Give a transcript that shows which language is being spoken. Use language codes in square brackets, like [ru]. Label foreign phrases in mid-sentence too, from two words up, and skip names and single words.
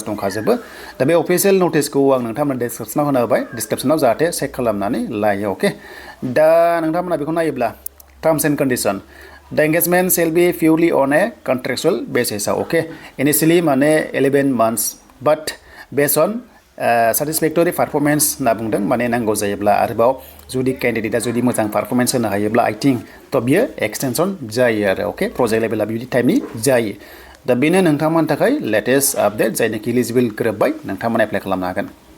[brx] दंखाजोबो दा बे [en] official notice [brx] आं नोंथांमोन डिसक्रिप्सनाव होना होबाय डिसक्रिप्सनाव जाहाथे चेक खालामनानै लायो अके दा नोंथांमोना बेखौ नायोब्ला [en] terms and condition the engagement shall be purely on a contractual basis okay initially [brx] माने [en] 11 months but based on satisfactory performance [brx] होनना बुंदों माने नांगौ जायोब्ला आरोबाव जुदि कैंडिडेटआ जुदि मोजां पारफरमेंस होनो हायोब्ला [en] I think [brx] थ' बियो एक्सटेंसन जायो आरो अके [en] project level [brx] बिदि टाइपनि जायो दा बेनो नोंथांमोननि थाखाय [en] latest update [brx] जायनाखि इलिजिबल गोरोबबाय नोंथांमोना एप्लाइ खालामनो हागोन